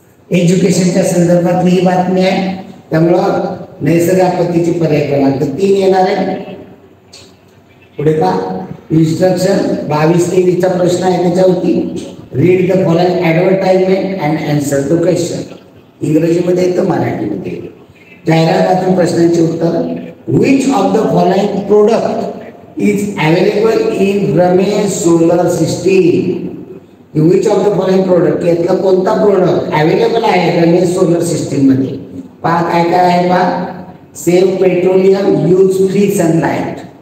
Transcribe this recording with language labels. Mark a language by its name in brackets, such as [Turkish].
[Marathi] एज्युकेशनच्या संदर्भातली ही बातमी आहे. त्यामुळं नैसर्गिक आपत्तीची पर्याय क्रमांक 3 येणार आहे. पुढे पहा. इन्स्ट्रक्शन 22-23 चा प्रश्न आहे त्याच्यावरती. [English] Read the following advertisement and answer the question. [Marathi] इंग्रजीमध्ये येतं, मराठीमध्ये. जाहिरातीतून प्रश्नांची उत्तर. [English] Which of the following product is available in Ramesh solar system. Which of the following product [Marathi] यातला कोणता प्रोडक्ट अवेलेबल आहे रमेश सोलर सिस्टीम मध्ये? पहा काय काय आहे पहा. [English] Save petroleum, use free sunlight.